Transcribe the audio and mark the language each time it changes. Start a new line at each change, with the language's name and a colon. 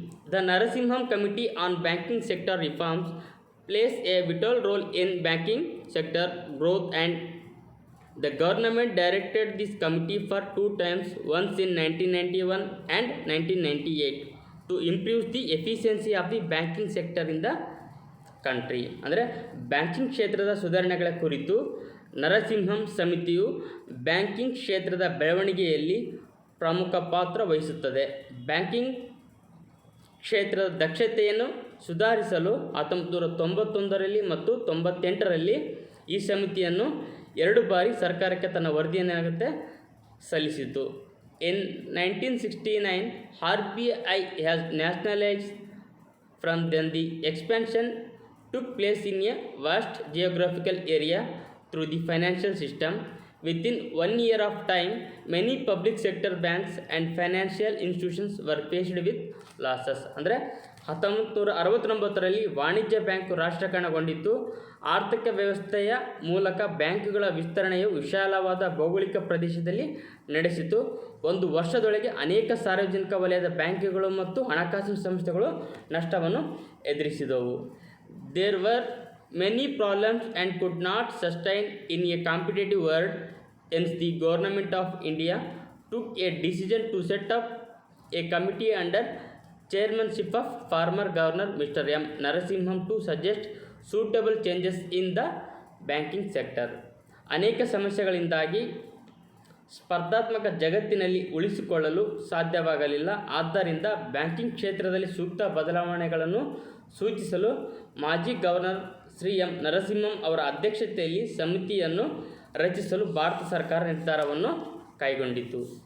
English: The Narasimham Committee on Banking Sector Reforms plays a vital role in banking sector growth, and the government directed this committee for two times, once in 1991 and 1998, to improve the efficiency of the banking sector in the country.
Kannada: ಅಂದರೆ banking ಕ್ಷೇತ್ರದ ಸುಧಾರಣೆಗಳ ಕುರಿತು ನರಸಿಂಹಂ ಸಮಿತಿಯು banking ಕ್ಷೇತ್ರದ ಬೆಳವಣಿಗೆಯಲ್ಲಿ ಪ್ರಮುಖ ಪಾತ್ರ ವಹಿಸುತ್ತದೆ. ಬ್ಯಾಂಕಿಂಗ್ ಕ್ಷೇತ್ರದ ದಕ್ಷತೆಯನ್ನು ಸುಧಾರಿಸಲು 1991ರಲ್ಲಿ ಮತ್ತು 98ರಲ್ಲಿ ಈ ಸಮಿತಿಯನ್ನು 2 ಬಾರಿ ಸರ್ಕಾರಕ್ಕೆ ತನ್ನ ವರದಿಯನ್ನಾಗುತ್ತೆ ಸಲ್ಲಿಸಿತು.
English: In 1969 RBI has nationalised. From then the expansion took place in a vast geographical area through the financial system. Within 1 year of time, many public sector banks and financial institutions were faced with losses.
Kannada: ಅಂದರೆ 1969ರಲ್ಲಿ ವಾಣಿಜ್ಯ bank ರಾಷ್ಟ್ರೀಕರಣಗೊಂಡಿತ್ತು. ಆರ್ಥಿಕ ವ್ಯವಸ್ಥೆಯ ಮೂಲಕ ಬ್ಯಾಂಕುಗಳ ವಿಸ್ತರಣೆಯು ವಿಶಾಲವಾದ ಭೌಗೋಳಿಕ ಪ್ರದೇಶದಲ್ಲಿ ನಡೆಸಿತು. ಒಂದು ವರ್ಷದೊಳಗೆ ಅನೇಕ ಸಾರ್ವಜನಿಕ ವಲಯದ ಬ್ಯಾಂಕುಗಳು ಮತ್ತು ಹಣಕಾಸಿನ ಸಂಸ್ಥೆಗಳು ನಷ್ಟವನ್ನು ಎದುರಿಸಿದವು.
English: There were many problems and could not sustain in a competitive world. Hence the government of India took a decision to set up a committee under chairmanship of former governor Mr. M. Narasimham to suggest suitable changes in the banking sector.
Kannada: ಅನೇಕ ಸಮಸ್ಯೆಗಳಿಂದಾಗಿ ಸ್ಪರ್ಧಾತ್ಮಕ ಜಗತ್ತಿನಲ್ಲಿ ಉಳಿಸಿಕೊಳ್ಳಲು ಸಾಧ್ಯವಾಗಲಿಲ್ಲ. ಆದ್ದರಿಂದ banking ಕ್ಷೇತ್ರದಲ್ಲಿ ಸೂಕ್ತ ಬದಲಾವಣೆಗಳನ್ನು ಸೂಚಿಸಲು ಮಾಜಿ ಗವರ್ನರ್ ಶ್ರೀ ಎಂ ನರಸಿಂಹಂ ಅವರ ಅಧ್ಯಕ್ಷತೆಯಲ್ಲಿ ಸಮಿತಿಯನ್ನು ರಚಿಸಲು ಭಾರತ ಸರ್ಕಾರ ನಿರ್ಧಾರವನ್ನು ಕೈಗೊಂಡಿತು.